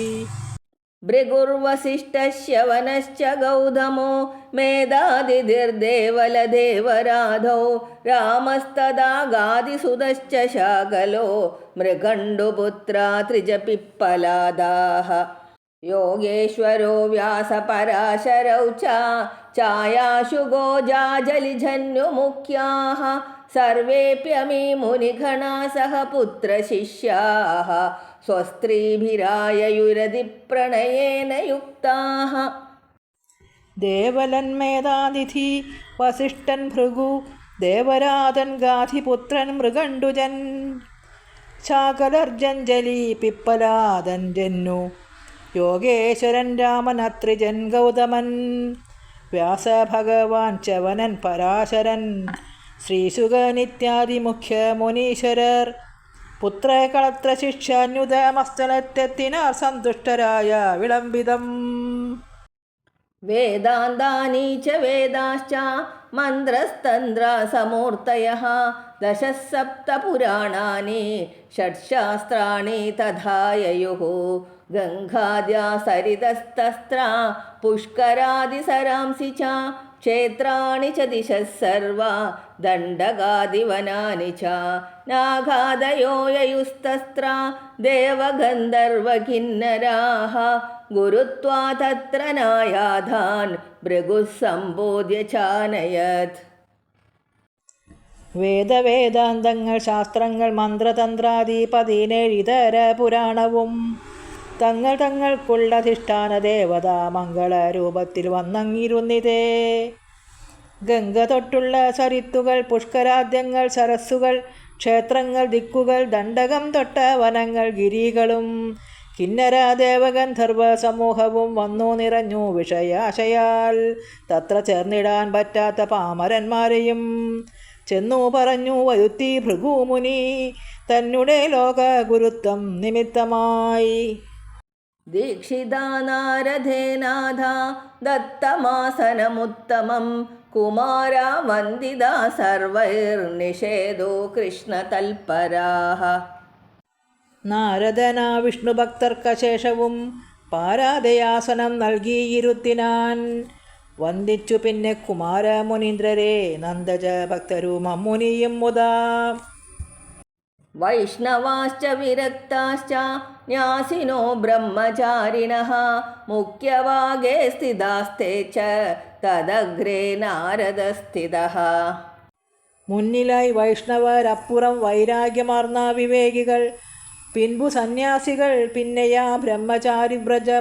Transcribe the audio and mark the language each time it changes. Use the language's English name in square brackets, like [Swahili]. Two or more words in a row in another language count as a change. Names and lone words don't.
[Sanskrit] ഭൃഗുർവസിഷ്ഠശ്യവനശ്ച ഗൗതമോ മേധാതിഥിർദേവലദേവരാധോ രാമസ്തദാഗാദിസുതശ്ച ശാകലോ മൃഗണ്ഡുപുത്രാ ത്രിജപിപ്പലാദാഃ. योगेश्वरो व्यासपराशरौ च छायाशु गोजाजलिजन्युमुख्याः सर्वेऽप्यमी मुनिगणा सह पुत्रशिष्याः स्वस्त्रीभिराययुरधिप्रणयेन युक्ताः [Malayalam] ദേവലൻ മേധാനിധി വസിഷ്ഠൻ ഭൃഗു ദേവരാതൻ ഗാധിപുത്രൻ മൃഗണ്ഡുജൻ ശാകലർജഞ്ജലി പിപ്പലാദൻ ജന്നു യോഗേശ്വരൻ രാമൻ അത്രിജൻ ഗൗതമൻ വ്യാസഭഗവാൻ ചവനൻ പരാശരൻ ശ്രീശുകനിത്യാദി മുഖ്യ മുനീശ്വരർ പുത്രകളത്ര ശിക്ഷാന്യുതമസ്ഥലത്തെത്തിനാർ സന്തുഷ്ടരായ വിളംബിതം [Sanskrit] वेदान्तानि च वेदाश्च मन्त्रस्तन्त्रसमूर्तयः दशसप्तपुराणानि षट्शास्त्राणि तथा ययुः गङ्गाद्या सरितस्तस्त्रा पुष्करादिसरांसि च क्षेत्राणि च दिशः सर्वा दण्डकादिवनानि च नागादयो ययुस्तस्त्रा देवगन्धर्वकिन्नराः गुरुत्वा तत्र नायाधान् भृगुः सम्बोध्य चानयत् [Malayalam] വേദവേദാന്തങ്ങൾ ശാസ്ത്രങ്ങൾ മന്ത്രതന്ത്രാദി 17 ഇതര പുരാണവും തങ്ങൾ തങ്ങൾക്കുള്ളധിഷ്ഠാന ദേവത മംഗളരൂപത്തിൽ വന്നങ്ങിരുന്നിതേ. ഗംഗ തൊട്ടുള്ള സരിത്തുകൾ, പുഷ്കരാദ്യങ്ങൾ, സരസ്സുകൾ, ക്ഷേത്രങ്ങൾ, ദിക്കുകൾ, ദണ്ഡകം തൊട്ട വനങ്ങൾ, ഗിരികളും കിന്നര ദേവഗന്ധർവ സമൂഹവും വന്നു നിറഞ്ഞു വിഷയാശയാൽ. തത്ര ചേർന്നിടാൻ പറ്റാത്ത പാമരന്മാരെയും ചെന്നു പറഞ്ഞു വരുത്തി ഭൃഗുമുനി തന്നെ ലോക ഗുരുത്വം നിമിത്തമായി. [Sanskrit] दीक्षिता नारदेनाथ दत्तमासनमुत्तमं कुमारा वन्दिता सर्वैर्निषेधो कृष्णतल्पराः [Malayalam] നാരദന വിഷ്ണുഭക്തർക്കശേഷവും പാരാദയാസനം നൽകിയിരുത്തിനാൻ. വന്ദിച്ചു പിന്നെ കുമാരമുനീന്ദ്രരെ നന്ദജ ഭക്തരും അമ്മുനിയും മുതാ. [Sanskrit] वैष्णवाश्च विरक्ताश्च न्यासिनो ब्रह्मचारिणः मुख्यभागे स्थितास्ते च तदग्रे नारदस्थितः [Malayalam] മുന്നിലായി വൈഷ്ണവർ, അപ്പുറം വൈരാഗ്യമാർന്ന വിവേകികൾ, പിൻപു സന്യാസികൾ, പിന്നെയാ ബ്രഹ്മചാരി വ്രജം.